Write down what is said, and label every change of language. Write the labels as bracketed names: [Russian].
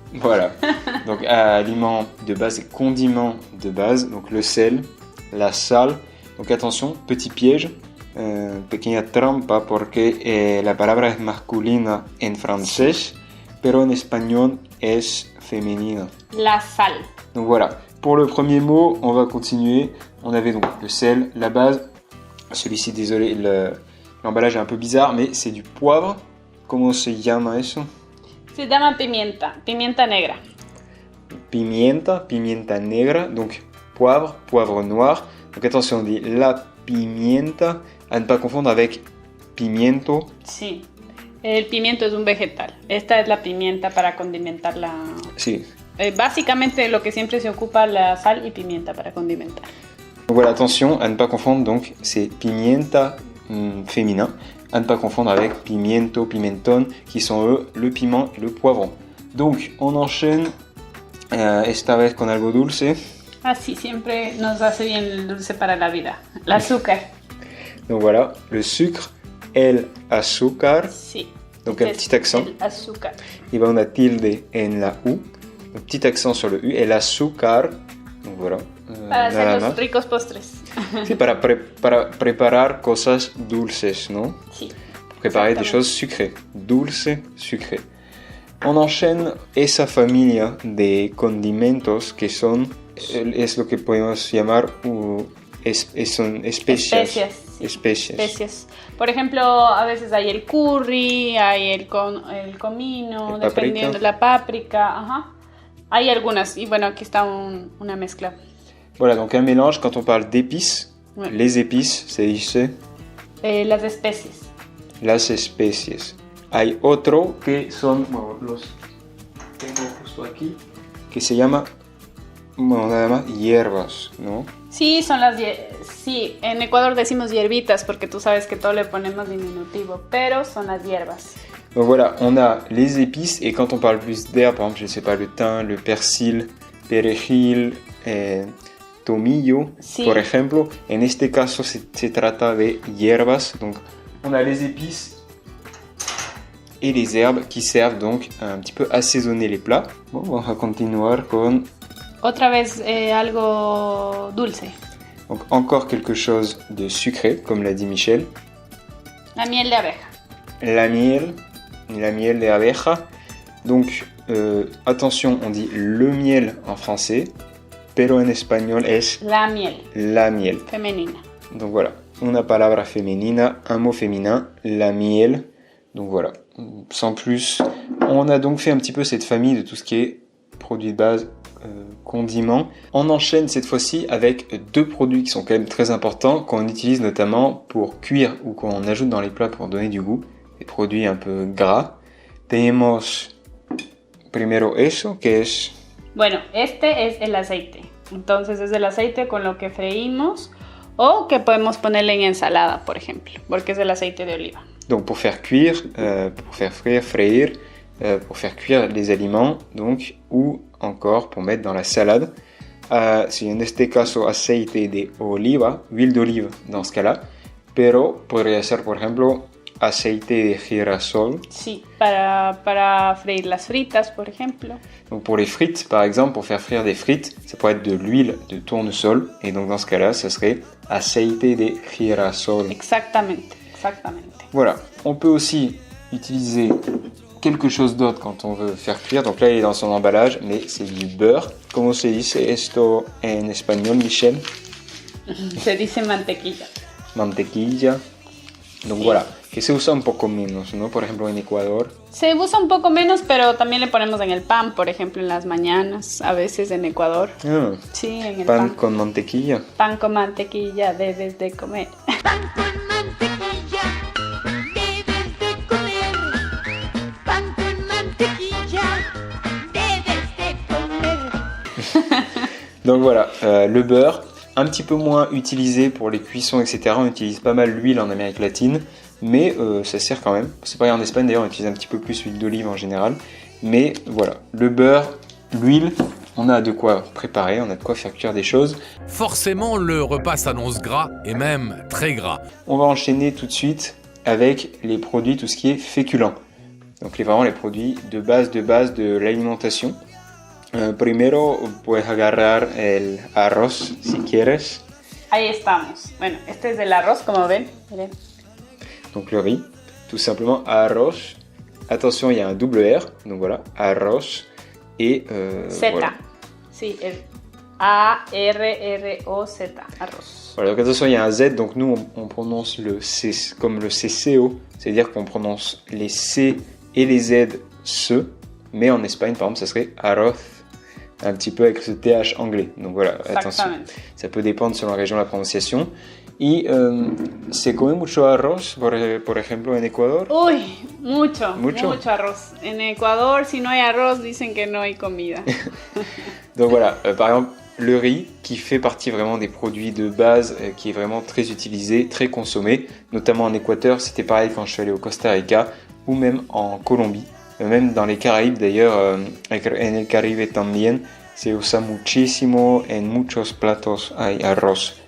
[French] Voilà. Donc, aliments de base et condiments de base. Donc, le sel, la sal. Donc, attention, petit piège. [Spanish] Pequeña trampa porque la palabra es masculina en francés, pero en español es femenina. La sal. [French] Donc voilà, pour le premier mot, on va continuer. On avait donc le sel, la base. Celui-ci, désolé, l'emballage est un peu bizarre, mais c'est du poivre. [Spanish] Comment se llama eso? Se llama pimienta, pimienta negra. Pimienta negra, [French] donc poivre, poivre noir. Donc attention, on dit la pimienta, à ne pas confondre avec pimiento. [Spanish] Sí, el pimiento es un vegetal. Esta es la pimienta para condimentar la... Sí. Básicamente lo que siempre se ocupa, la sal y pimienta para condimentar. [French] Donc voilà, attention à ne pas confondre, donc c'est pimienta féminin, à ne pas confondre avec pimiento, pimentón, qui sont eux le piment et le poivron. Donc on enchaîne [Spanish] esta vez con algo dulce. Así siempre nos hace bien el dulce para la vida. El azúcar. [French] Donc voilà, le sucre, el azúcar. [Spanish] Sí. [French] Donc un petit accent. [Spanish] El azúcar. Il va una tilde en la U. [French] Un petit accent sur le U. El azúcar. Donc voilà. [Spanish] Para hacer los ricos postres. Sí, para preparar cosas dulces, ¿no? Sí. [French] Préparer des choses sucrées. [Spanish] Dulce, sucré. [French] On enchaîne [Spanish] esa familia de condimentos que son, es lo que podemos llamar, son especias. Sí. Especias. Especias. Por ejemplo, a veces hay el curry, hay el comino, dependiendo, la páprica, ajá. Hay algunas, y bueno, aquí está una mezcla. [French] Voilà, donc un mélange, quand on parle d'épices, Ouais. les épices, [Spanish] se dice Las especies. las especies. Hay otro que son, bueno, los tengo justo aquí, que se llama, bueno, nada más hierbas, ¿no? Sí, son sí, en Ecuador decimos hierbitas porque tú sabes que todo le ponemos diminutivo, pero son las hierbas. [French] Donc voilà, on a les épices, et quand on parle plus d'herbes, par exemple, je ne sais pas, le thym, le persil, perejil, tomillo, [Spanish] Sí. por ejemplo. En este caso se trata de hierbas. [French] Donc on a les épices et les herbes qui servent donc un petit peu assaisonner les plats. Bon, on va continuer con [Spanish] Otra vez algo dulce. [French] donc encore quelque chose de sucré, comme l'a dit Michel. [Spanish] La miel de abeja. La miel de abeja. [French] Donc attention, on dit le miel en français, [Spanish] pero en espagnol es La miel. la miel. Femenina. [French] Donc voilà, [Spanish] una palabra femenina, [French] un mot féminin, la miel. Donc voilà, sans plus, on a donc fait un petit peu cette famille de tout ce qui est produits de base condiments. On enchaîne cette fois-ci avec deux produits qui sont quand même très importants, qu'on utilise notamment pour cuire ou qu'on ajoute dans les plats pour donner du goût. Des produits un peu gras. [Spanish] Tenemos primero eso, que es... Bueno, este es el aceite. Entonces es el aceite con lo que freímos o que podemos ponerle en ensalada, por ejemplo, porque es el aceite de oliva. [French] Donc pour faire cuire, pour faire freír, pour faire cuire les aliments, donc, ou encore pour mettre dans la salade. [Spanish] Si en este caso aceite de oliva, [French] huile d'olive dans ce cas-là, [Spanish] pero podría ser, por ejemplo, aceite de girasol. Sí, para freír las fritas, por ejemplo. [French] Donc pour les frites, par exemple, pour faire frire des frites, ça pourrait être de l'huile de tournesol, et donc dans ce cas-là, ça serait aceite de girasol. [Spanish] Exactamente, exactamente. [French] Voilà, on peut aussi utiliser quelque chose d'autre quand on veut faire cuire. Donc là, il est dans son emballage, mais c'est du beurre. [Spanish] ¿Cómo se dice esto en español, Michelle? Se dice mantequilla. Mantequilla. Donc sí. Voilà, que se usa un poco menos, ¿no? Por ejemplo, en Ecuador. Se usa un poco menos, pero también le ponemos en el pan, por ejemplo, en las mañanas, a veces en Ecuador. Ah, sí, en el pan con mantequilla. Pan con mantequilla debes de comer. Pan con mantequilla debes de comer. Pan con mantequilla debes de comer. [French] Donc voilà, le beurre, un petit peu moins utilisé pour les cuissons, etc. On utilise pas mal l'huile en Amérique latine, mais ça sert quand même. C'est pareil en Espagne d'ailleurs, on utilise un petit peu plus l'huile d'olive en général. Mais voilà, le beurre, l'huile, on a de quoi préparer, on a de quoi faire cuire des choses. Forcément, le repas s'annonce gras, et même très gras. On va enchaîner tout de suite avec les produits, tout ce qui est féculent. Donc vraiment les produits de base de l'alimentation. [Spanish] Primero puedes agarrar el arroz si quieres. Ahí estamos. Bueno, este es el arroz, como ven. Miren. [French] Donc le riz, tout simplement arroz. Attention, il y a un double R, donc voilà, arroz et Z. Voilà. [Spanish] Sí, es A-R-R-O-Z, arroz. [French] Voilà, donc attention, il y a un Z, donc nous on prononce le C comme le CCO, c'est-à-dire qu'on prononce les C et les Z se, mais en Espagne par exemple ça serait arroz, un petit peu avec ce TH anglais. Donc voilà, attention, ça peut dépendre selon la région de la prononciation. [Spanish] Y se come mucho arroz, por ejemplo, en Ecuador. Uy, mucho arroz. En Ecuador, si no hay arroz, dicen que no hay comida. [French] Donc voilà, par exemple, le riz, qui fait partie vraiment des produits de base, qui est vraiment très utilisé, très consommé, notamment en Équateur. C'était pareil quand je suis allé au Costa Rica, ou même en Colombie, même dans les Caraïbes d'ailleurs, [Spanish] en el Caribe también, se usa muchísimo, en muchos platos hay arroz.